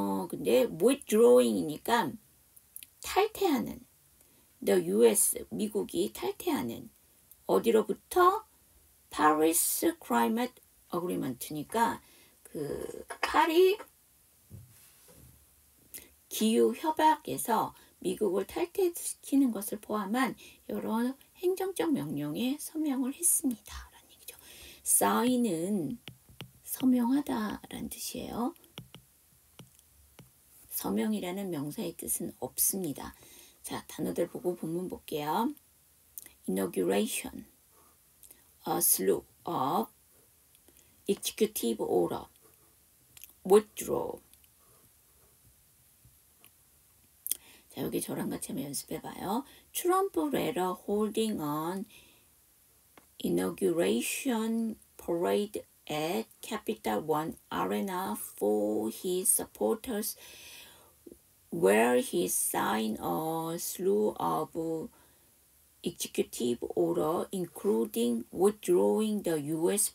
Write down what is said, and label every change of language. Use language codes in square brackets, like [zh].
[ko] 근데 withdrawing이니까 탈퇴하는 the US 미국이 탈퇴하는 어디로부터 Paris Climate Agreement니까 그 파리 기후 협약에서 미국을 탈퇴시키는 것을 포함한 여러 행정적 명령에 서명을 했습니다. 라는 얘기죠. sign은 서명하다라는 뜻이에요. 서명이라는 명사의 뜻은 없습니다. 자, 단어들 보고 본문 볼게요. [en] inauguration, a slew of, executive order, withdraw. [ko] 자, 여기 저랑 같이 한번 연습해봐요. [en] Trump later holding an inauguration parade at Capital One Arena for his supporters where he signed a slew of executive order, including withdrawing the U.S.